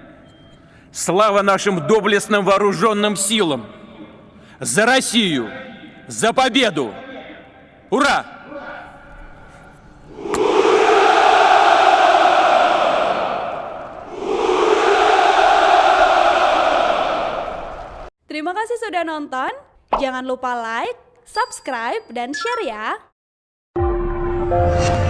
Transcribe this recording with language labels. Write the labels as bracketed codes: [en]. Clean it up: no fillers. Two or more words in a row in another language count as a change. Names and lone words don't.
[ru] Слава нашим доблестным вооруженным силам! За Россию! За победу! Ура! [id] Terima kasih sudah nonton. Jangan lupa [en] like, subscribe, [id] dan share ya.